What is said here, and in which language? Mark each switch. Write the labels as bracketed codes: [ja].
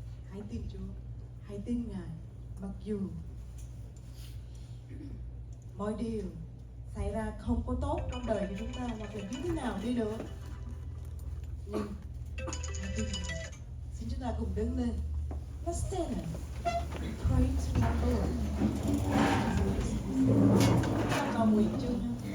[vi] Hãy tin Chúa, hãy tin Ngài. Mặc dù mọi điều xảy ra không có tốt trong đời của chúng ta, hoặc là như thế nào đi nữa, nhưng hãy tin Ngài. Xin chúng ta cùng đứng lên. [en] Let's stand and pray to our Lord. [vi] Chúng ta cầu nguyện chung ha.